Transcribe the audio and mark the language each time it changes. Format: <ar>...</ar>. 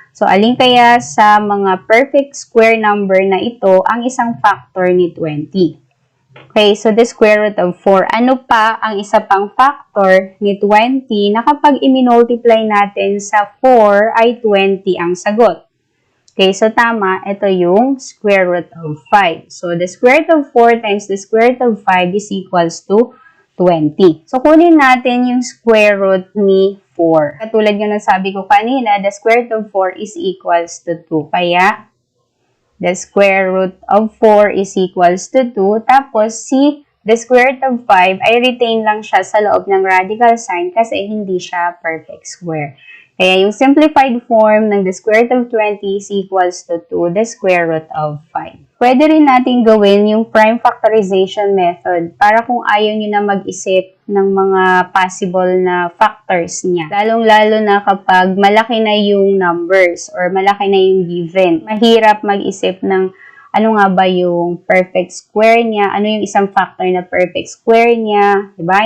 <tl>So, alin kaya sa mga perfect square number na ito ang isang factor ni 20? Okay, so</tl> <en>the square root of 4.</en> <tl>Ano pa ang isa pang factor ni 20 na kapag i-multiply natin sa 4 ay 20 ang sagot? Okay, so tama, ito yung square root of 5.</tl> <en>So, the square root of 4 times the square root of 5 is equals to 20.</en> <tl>So, kunin natin yung square root ni 4. Katulad nga ng sabi ko kanina,</tl> <en>the square root of 4 is equals to 2. Kaya, the square root of 4 is equals to 2.</en> <tl>Tapos,</tl> <en>the square root of 5</en> <tl>ay retain lang siya sa loob ng radical sign kasi hindi siya perfect square. Kaya, yung</tl> <en>simplified form ng the square root of 20 is equals to 2, the square root of 5.</en> <tl>Pwede rin natin gawin yung prime factorization method para kung ayaw nyo na mag-isip ng mga possible na factors niya. Lalong-lalo na kapag malaki na yung numbers or malaki na yung given. Mahirap mag-isip ng ano nga ba yung perfect square niya, ano yung isang factor na perfect square niya, diba?</tl>